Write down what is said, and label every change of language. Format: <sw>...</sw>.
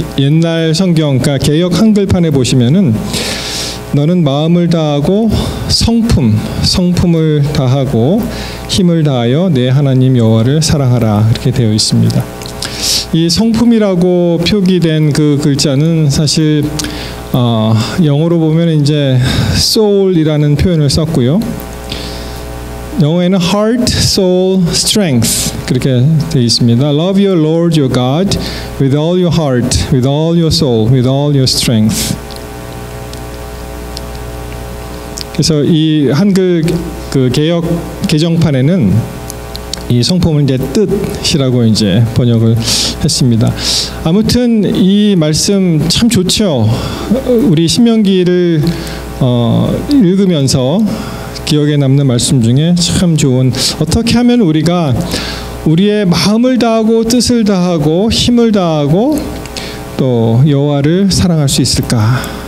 <ko>옛날 성경, 그러니까 개역 한글판에 보시면은 너는 마음을 다하고 성품을 다하고 힘을 다하여 내 하나님 여호와를 사랑하라 이렇게 되어 있습니다. 이 성품이라고 표기된 그 글자는 사실 영어로 보면 이제 soul이라는 표현을 썼고요. 영어에는 heart, soul, strength 그렇게 되어 있습니다.</ko> <en>Love your Lord your God with all your heart, with all your soul, with all your strength.</en> <ko>그래서 이 한글 그 개역 개정판에는 이 성품을 이제 뜻이라고 이제 번역을 했습니다. 아무튼 이 말씀 참 좋죠. 우리 신명기를 읽으면서 기억에 남는 말씀 중에 참 좋은, 어떻게 하면 우리가 우리의 마음을 다하고 뜻을 다하고 힘을 다하고 또 여호와를 사랑할 수 있을까?</ko>